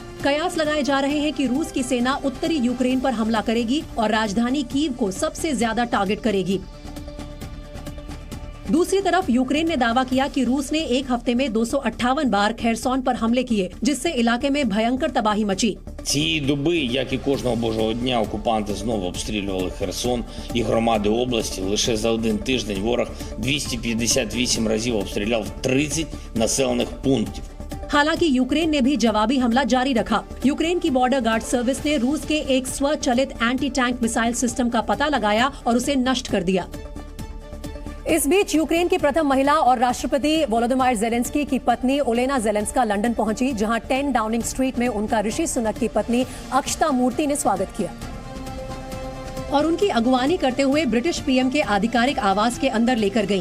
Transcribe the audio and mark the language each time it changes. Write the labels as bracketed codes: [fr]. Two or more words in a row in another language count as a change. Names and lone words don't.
[hi] कयास लगाए जा रहे हैं कि रूस की सेना उत्तरी यूक्रेन पर हमला करेगी और राजधानी कीव को सबसे ज्यादा टारगेट करेगी। दूसरी तरफ यूक्रेन ने दावा किया कि रूस ने एक हफ्ते में 258 बार खेरसोन पर हमले किए, जिससे इलाके में भयंकर तबाही मची। [uk] Цієї доби, як і кожного божого дня, окупанти знову обстрілювали Херсон і громади області. Лише за один тиждень ворог 258 разів обстріляв 30 населених пунктів. [hi] हालांकि यूक्रेन ने भी जवाबी हमला जारी रखा। यूक्रेन की बॉर्डर गार्ड सर्विस ने रूस के एक स्वचालित एंटी टैंक मिसाइल सिस्टम का पता लगाया और उसे नष्ट कर दिया। इस बीच यूक्रेन की प्रथम महिला और राष्ट्रपति वोलोदिमीर ज़ेलेंस्की की पत्नी ओलेना ज़ेलेंस्का लंदन पहुंची, जहां 10 डाउनिंग स्ट्रीट में उनका ऋषि सुनक की पत्नी अक्षता मूर्ति ने स्वागत किया और उनकी अगवानी करते हुए ब्रिटिश पीएम के आधिकारिक आवास के अंदर लेकर गईं।